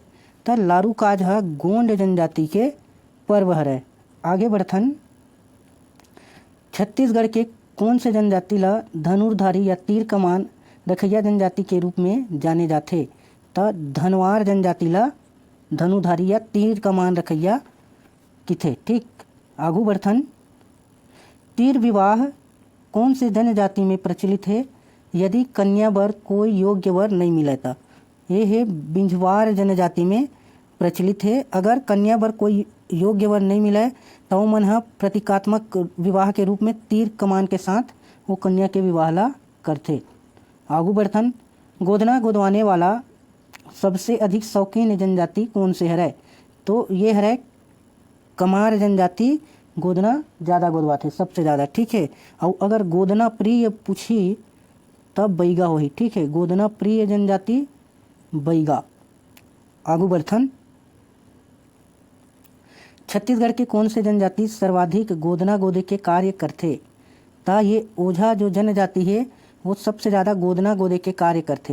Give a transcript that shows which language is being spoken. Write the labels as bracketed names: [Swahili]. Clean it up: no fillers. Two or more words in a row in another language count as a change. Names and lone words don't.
[Chhattisgarhi] त लारूकाज ह गोंड जनजाति के पर्व हरय। आगे बढ़थन, छत्तीसगढ़ के कौन से जनजाति ला धनुर्धारी या तीर कमान रखैया जनजाति के रूप में जाने जाथे? त धनवार जनजाति ला धनुधारी या तीर कमान रखैया किथे। ठीक, आगू बढ़थन, तीर विवाह कौन से जनजाति में प्रचलित है यदि कन्या बर कोई योग्य वर नहीं मिले था? ये है बिंझवार जनजाति में प्रचलित है। अगर कन्या बर कोई योग्य वर नहीं मिले तो मन ह प्रतीकात्मक विवाह के रूप में तीर कमान के साथ वो कन्या के विवाह ला करथे। आगू बढ़थन, गोदना गोदवाने वाला सबसे अधिक शौकीन जनजाति कौन से हरय? तो ये हरय कमार जनजाति, गोदना ज़्यादा गोदवाथे सबसे ज़्यादा। ठीक है, और अगर गोदना प्रिय पूछी तब बैगा होही। ठीक है, गोदना प्रिय जनजाति बैगा। आगू बढ़थन, छत्तीसगढ़ के कौन से जनजाति सर्वाधिक गोदना गोदे के कार्य करथे? ता ये ओझा जो जनजाति है वो सबसे ज़्यादा गोदना गोदे के कार्य करथे।